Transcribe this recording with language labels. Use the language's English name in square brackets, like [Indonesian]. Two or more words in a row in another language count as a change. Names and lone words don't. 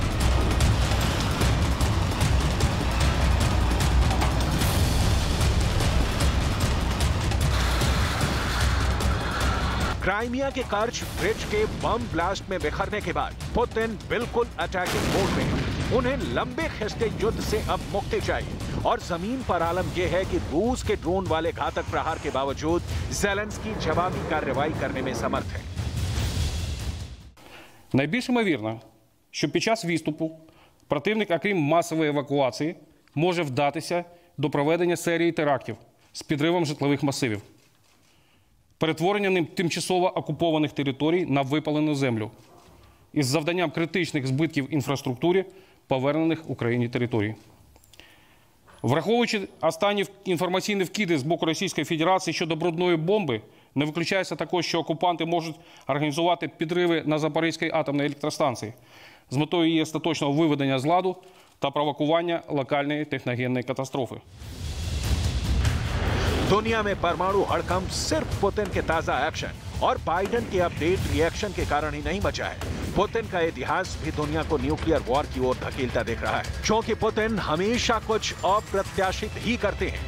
[Hindi] क्राइमिया के कर्ज ब्रिज के बम ब्लास्ट में बिखरने के बाद पुतिन बिल्कुल [English] attacking mode [Hindi] में है। उन्हें लंबे खिंचते युद्ध से अब मुक्ति चाहिए और जमीन पर आलम यह है कि रूस के ड्रोन वाले घातक प्रहार के बावजूद ज़ेलेंस्की जवाबी कार्रवाई करने में समर्थ है। [Ukrainian] Найбільш ймовірно, що під час відступу противник, окрім масової евакуації, може вдатися до проведення серії терактів з підривом житлових масивів, перетворення ним тимчасово окупованих територій на випалену землю із завданням критичних збитків інфраструктурі повернених Україні територій. Враховуючи останні інформаційні вкиди з боку Російської Федерації щодо брудної бомби, не виключається також, що окупанти можуть організувати підриви на Запорізькій атомній електростанції з метою її остаточного виведення з ладу та провокування локальної техногенної катастрофи. [Hindi] दुनिया में परमाणु हड़कंप सिर्फ पुतिन के ताजा एक्शन और बाइडेन के [English] update reaction [Hindi] के कारण ही नहीं बचा है। पुतिन का इतिहास भी दुनिया को [English] nuclear war [Hindi] की ओर धकेलता दिख रहा है, क्योंकि पुतिन हमेशा कुछ अप्रत्याशित ही करते हैं।